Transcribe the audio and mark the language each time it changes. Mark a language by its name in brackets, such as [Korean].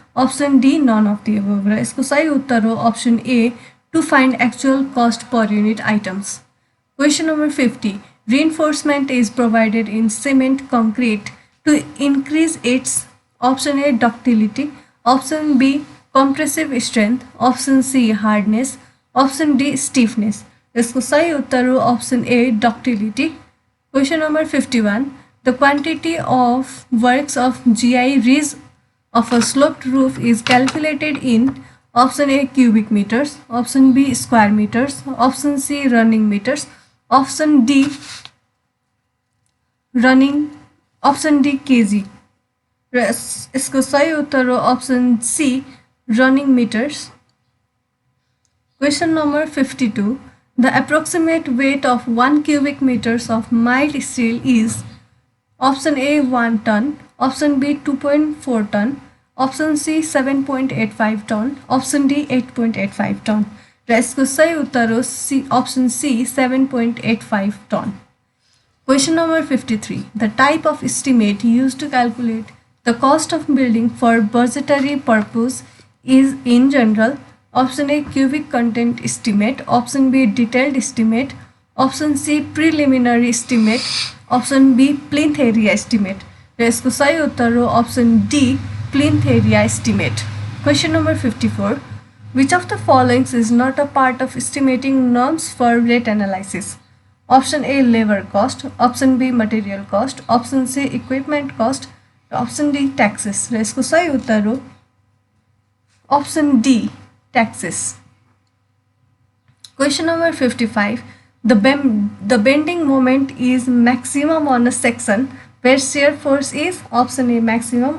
[English] Option D, none of the above. [Nepali] र यसको सही उत्तर हो [English] option A, to find actual cost per unit items. Question number 50. Reinforcement is provided in cement concrete to increase its option A, ductility. Option B, compressive strength. Option C, hardness. Option D, stiffness. [Nepali] इसको सही उत्तर हो [English] option A, ductility. Question number 51. The quantity of works of GI ridge of a sloped roof is calculated in option A, cubic meters. Option B, square meters. Option C, running meters. Option D, running. Option D, kg. [Nepali] र इसको सही उत्तर हो [English] option C, running meters. Question number 52. The approximate weight of 1 cubic meters of mild steel is option A, 1 ton. Option B, 2.4 ton. Option C, 7.85 ton. Option D, 8.85 ton. [Nepali] र यसको सही उत्तर हो [English] option C, 7.85 ton. Question number 53. The type of estimate used to calculate the cost of building for budgetary purpose is in general option A, cubic content estimate. Option B, detailed estimate. Option C, preliminary estimate. Option B, plinth area estimate. [Nepali] र यसको सही उत्तर हो [English] option D, plinth area estimate. Question number 54. Which of the following is not a part of estimating norms for rate analysis? Option A, labor cost. Option B, material cost. Option C, equipment cost. Option D, taxes. [Nepali] र यसको सही उत्तर हो [English] option D, taxes. Question number 55. The bending moment is maximum on a section where shear force is option A, maximum.